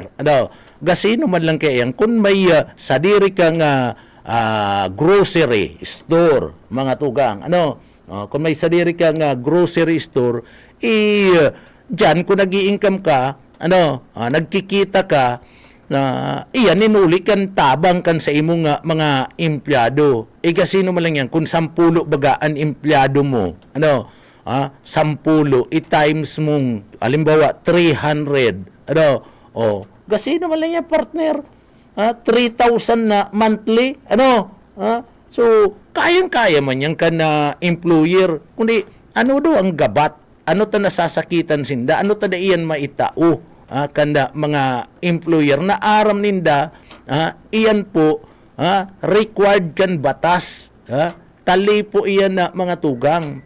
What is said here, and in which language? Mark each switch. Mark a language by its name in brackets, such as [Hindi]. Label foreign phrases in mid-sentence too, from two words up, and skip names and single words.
[Bikol] Gasino man lang kaya yan. Kung may sadiri kang [English] grocery store, [Bikol] mga tugang, kung may sadiri kang [English] grocery store, [Bikol] dyan kung nag-i-income ka, nagkikita ka, iyan, ninuli kan tabang kan sa imong mga empleyado. Gasino man lang yan. Kung 10 baga ang empleyado mo, 10 i-times mong halimbawa 300 gasino man lang yan partner 3,000 na monthly so kayang-kaya man yan ka na employer kundi daw ang gabat ta nasasakitan sinda ta da iyan maitao kanda mga employer na aram ninda iyan po required kan batas tali po iyan na mga tugang.